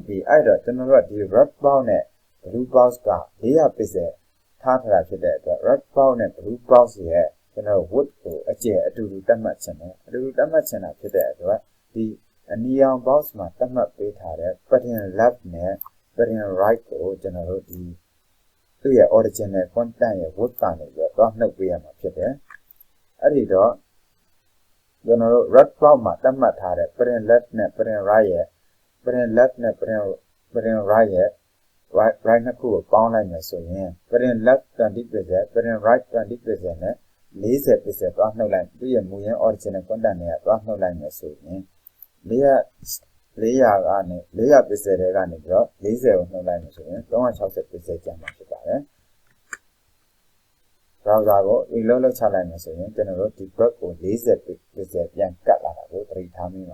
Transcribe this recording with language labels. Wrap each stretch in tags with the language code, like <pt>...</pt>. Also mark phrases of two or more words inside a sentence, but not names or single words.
<my>ပြီအဲ့တော့ကျွန်တော်တို့ဒီ</my> <en>red box</en> <my>နဲ့</my> <en>blue box</en> <my>က400 pixel ထားထားတာဖြစ်တဲ့အတွက်</my> <en>red box</en> <my>နဲ့</my> <en>blue box</en> <my>ရဲ့ကျွန်တော် width ကိုအကျယ်အတူတူတ တ်မှတ်ချင်တယ်အတူတူတတ်မှတ်ချင်တာဖြစ်တဲ့အတွက်ဒီအနီရောင် box မှာတတ်မှတ်ပေးထားတဲ့</my> <en>pattern left</en> <my>နဲ့ pattern right ကိုကျွန်တော်တို့ဒီသူ့ရဲ့</my> <en>original content</en> <my>ရဲ့ width ကနေပြီးတော့နှုတ်ပေးရမှာဖြစ်တယ်အဲ့ဒီတော့ကျွန်တော်တို့</my> <en>red box</en> <my>မှာတတ်မှတ်ထားတဲ့</my> <en>pattern left</en> <my>နဲ့</my> <en>pattern right</en> <my>ရဲ့</my> <en>pattern left</en> <my>နဲ့</my> <en>pattern right</en> <my>ရဲ့ right နှစ်ခုကိုပေါင်းလိုက်မယ်ဆိုရင်</my> <en>pattern left 20 pixel pattern right 20 pixel</en> <my>နဲ့40 pixel သွားနှုတ်လိုက်သူ့ရဲ့မူရင်း</my> <en>original content</en> <my>နဲ့သွားနှုတ်လိုက်မယ်ဆိုရင် 400ကနေ400 pixel တွေကနေပြီးတော့40ကိုနှုတ်လိုက်မယ်ဆိုရင်360 pixel ကျန်မှာဖြစ်ပါတယ် browser ကို reload လုပ်ချလိုက်မယ်ဆိုရင်ကျွန်တော်တို့ဒီ back ကို40 pixel ပြန်ကတ်လာတာကိုသတိထားမိ</my>